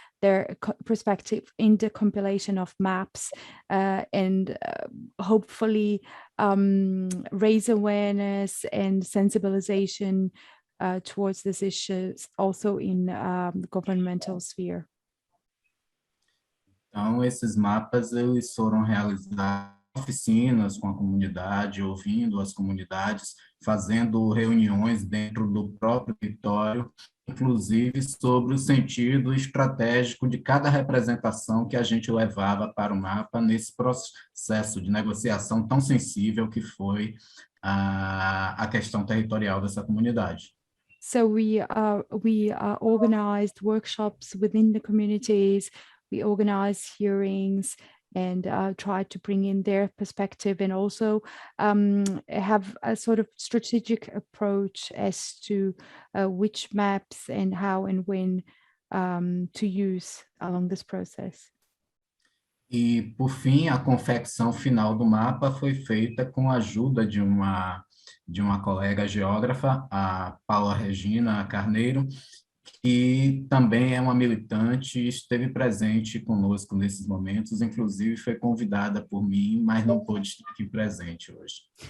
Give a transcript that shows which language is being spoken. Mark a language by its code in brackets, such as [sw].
[en] their perspective in the compilation of maps and hopefully raise awareness and sensibilization towards these issues also in the governmental sphere. [pt] Então, esses mapas eles foram realizados em oficinas com a comunidade, ouvindo as comunidades, fazendo reuniões dentro do próprio território, inclusive sobre o sentido estratégico de cada representação que a gente levava para o mapa nesse processo de negociação tão sensível que foi a questão territorial dessa comunidade. [en] So we organized workshops within the communities. We organized hearings and tried to bring in their perspective and also have a sort of strategic approach as to which maps and how and when to use along this process. [pt] E, por fim, a confecção final do mapa foi feita com a ajuda de uma colega geógrafa, a Paula Regina Carneiro, que também é uma militante e esteve presente conosco nesses momentos, inclusive foi convidada por mim, mas não pôde estar aqui presente hoje.